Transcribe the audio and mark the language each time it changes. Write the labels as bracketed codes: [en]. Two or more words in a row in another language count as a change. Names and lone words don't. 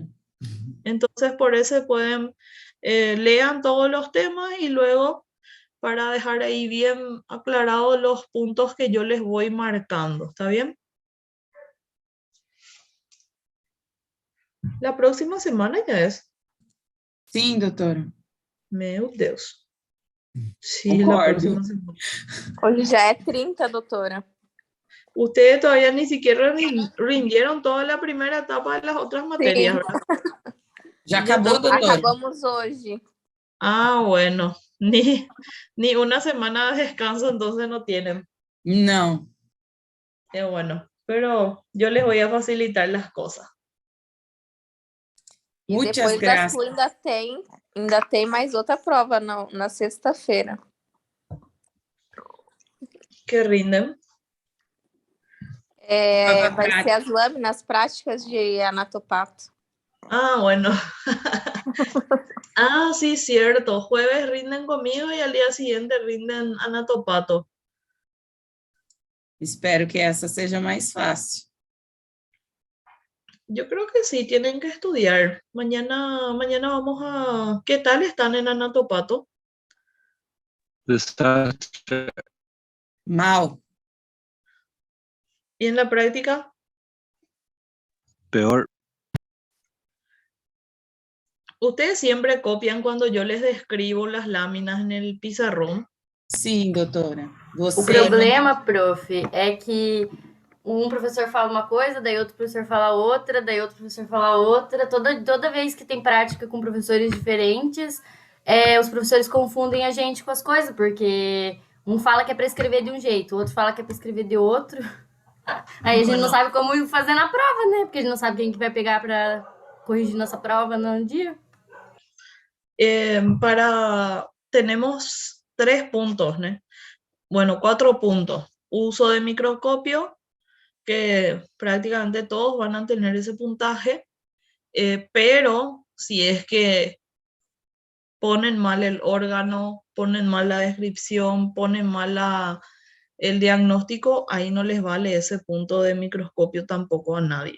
[es] Entonces por eso pueden, lean todos los temas y luego para dejar ahí bien aclarados los puntos que yo les voy marcando. ¿Está bien? La próxima semana ya es. [pt] Sim, doutora. Meu Deus. Sí, Concordo. [es] la próxima semana. [pt] Hoje já é 30, doutora. [es] Ustedes todavía ni siquiera rindieron toda la primera etapa de las otras materias, ¿verdad? [pt] Já acabou, doutora? Acabamos hoje. [es] Ah, bueno. Ni una semana de descanso entonces no tienen. [pt] Não. [es] Bueno, pero yo les voy a facilitar las cosas. [pt] E Muitas depois da graças. sua ainda tem mais outra prova na sexta-feira. [es] ¿Qué rinden? [pt] Vai ser as lâminas práticas de anatopato. [es] Ah, bueno. Ah, sí, cierto. Jueves rinden conmigo y al día siguiente rinden anatopato. [pt] Espero que essa seja mais fácil. [es] Yo creo que sí, tienen que estudiar. Mañana vamos a... ¿Qué tal están en anatopato? [pt] Desastre. Mal. [es] ¿Y en la práctica? Peor. ¿Ustedes siempre copian cuando yo les describo las láminas en el pizarrón? [pt] Sim, doutora. O problema, prof, é que um professor fala uma coisa, daí outro professor fala outra, daí outro professor fala outra. Toda vez que tem prática com professores diferentes, os professores confundem a gente com as coisas, porque um fala que é para escrever de um jeito, o outro fala que é para escrever de outro. Aí a gente não sabe como fazer na prova, né? Porque a gente não sabe quem que vai pegar para corrigir nossa prova no dia. [es] Tenemos 3 puntos, ¿no? Bueno, 4 puntos. Uso de microscopio, que prácticamente todos van a tener ese puntaje, pero si es que ponen mal el órgano, ponen mal la descripción, ponen mal el diagnóstico, ahí no les vale ese punto de microscopio tampoco a nadie.